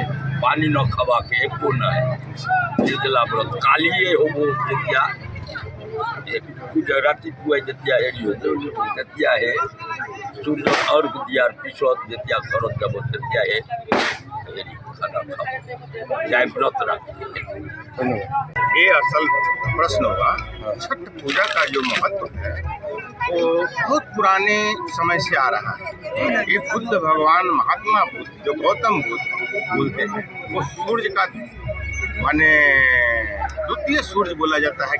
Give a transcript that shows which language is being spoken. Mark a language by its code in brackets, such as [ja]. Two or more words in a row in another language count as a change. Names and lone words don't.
[as] পানী নখাৱাকে একো নাই, নিৰ্জলা ব্রত। কালিয়ে হ'ব যেতিয়া পূজা ৰাতিপুৱাই যেতিয়া হেৰি হৈ যাব তেতিয়াহে সূৰ্য অৰ্ঘ দিয়াৰ পিছত যেতিয়া ঘৰত যাব তেতিয়াহে হেৰি খানা খাব, যাই ব্রত রাখে। [hi] ये असल प्रश्न होगा। छठ पूजा का जो महत्व है वो बहुत पुराने समय से आ रहा है। ये बुद्ध भगवान महात्मा बुद्ध जो गौतम बुद्ध बोलते हैं, वो सूर्य का माने द्वितीय सूर्य बोला जाता है।